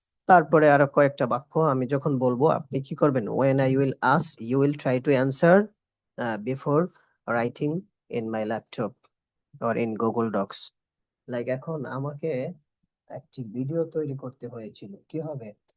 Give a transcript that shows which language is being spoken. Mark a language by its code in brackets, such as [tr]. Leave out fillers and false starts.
[bn] তারপরে আরো কয়েকটা বাক্য আমি যখন বলবো আপনি কি করবেন? [en] When I will ask, you will try to answer before writing in my laptop or in Google Docs. [bn] Like এখন আমাকে একটি ভিডিও তৈরি করতে হয়েছিল। কি হবে?